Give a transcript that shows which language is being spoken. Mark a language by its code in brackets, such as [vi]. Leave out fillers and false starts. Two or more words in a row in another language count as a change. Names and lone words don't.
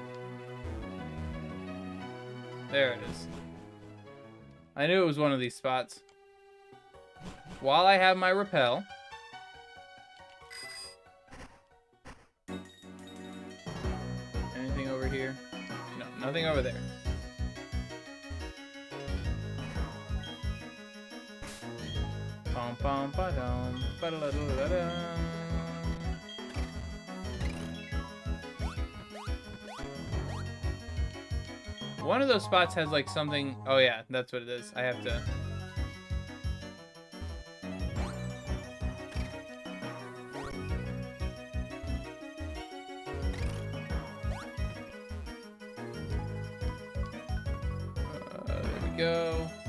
[en] There it is. I knew it was one of these spots. While I have my repel... Anything over here? No, nothing over there. Pom pom ba dum ba da da da da. One of those spots has like something. Oh yeah, that's what it is. I have to. There we go.